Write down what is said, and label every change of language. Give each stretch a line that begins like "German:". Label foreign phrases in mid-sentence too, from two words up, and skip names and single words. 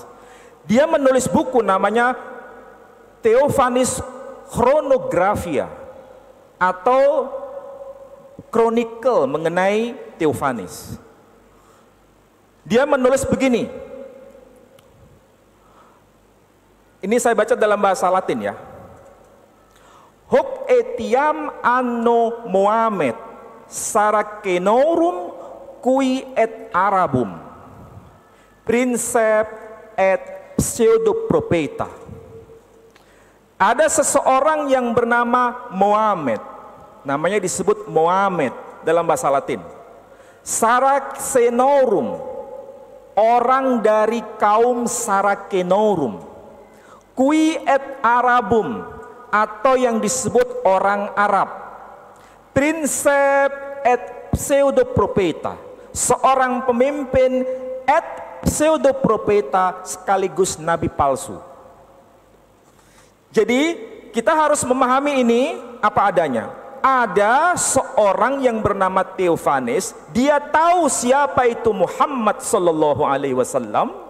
Indonesian: Dia menulis buku namanya Theophanes Chronographia atau Chronicle mengenai Theophanes. Dia menulis begini. Ini saya baca dalam bahasa Latin ya.
Latin: Hoc etiam anno Mohamed Saracenorum cui et Arabum Princep et Pseudoprofeta.
Indonesian: Ada seseorang yang bernama Mohamed, namanya disebut Mohamed dalam bahasa Latin. Saracenorum, orang dari kaum Saracenorum.
Latin: Cui et Arabum,
Indonesian: atau yang disebut orang Arab.
Latin: Princep et Pseudoprofeta,
Indonesian: seorang pemimpin
Latin: et Pseudoprofeta
Indonesian: sekaligus nabi palsu. Jadi kita harus memahami ini apa adanya. Ada seorang yang bernama Theophanes, dia tahu siapa itu Muhammad
Arabic: صلى الله عليه وسلم.